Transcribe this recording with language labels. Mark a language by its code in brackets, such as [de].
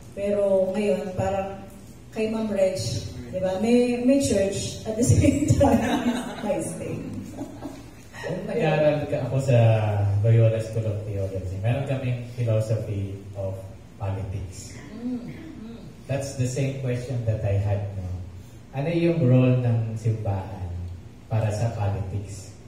[tl] Pero ngayon, parang kay Ma'am Reg, di ba? [en] May church at the same time, may state. [tl] Kung nag-aaral ako sa Loyola School of Theology, meron kaming philosophy of politics. [en] That's the same question that I had now. [tl] Ano yung role ng simbahan para sa politics?